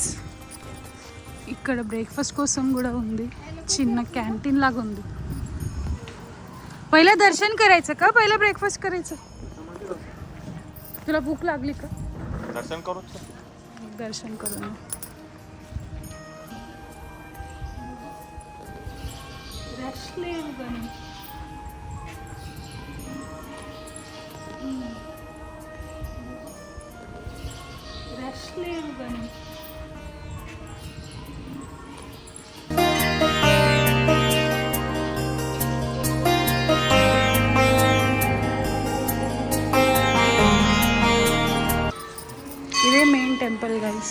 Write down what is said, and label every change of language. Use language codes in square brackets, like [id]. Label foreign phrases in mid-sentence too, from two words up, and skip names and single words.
[te] ఇక్కడ బ్రేక్ఫాస్ట్ కోసం కూడా ఉంది, చిన్న [mr] कॅन्टीन लागा [te] ఉంది. [mr] पहिला दर्शन करायचं का पहिला ब्रेकफास्ट करायचं? तुला भूक लागली का? दर्शन करू. दर्शन करू. [te] रश లేదు కానీ రష్ లేదు కానీ [en] ఇదే main temple guys.